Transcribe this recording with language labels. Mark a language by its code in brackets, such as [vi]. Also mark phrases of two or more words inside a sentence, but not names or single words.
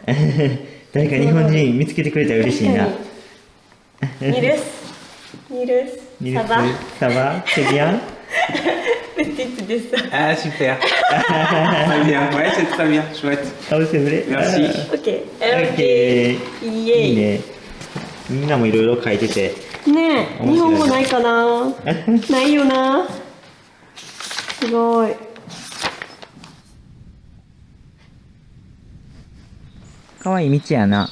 [ja] 誰か日本人見つけてくれたら嬉しいな。ニルス。 [fr] ニルス。Ça va? C'est bien? Petite dessin. Ah super. Très bien. Ouais, c'est très bien. Chouette. Ah oui, c'est vrai. Merci. [ja] OK。 OK。イエイ。いいね。みんなもいろいろ書いてて。ねえ、日本語ないかな。ないよな。すごい。かわいい道やな。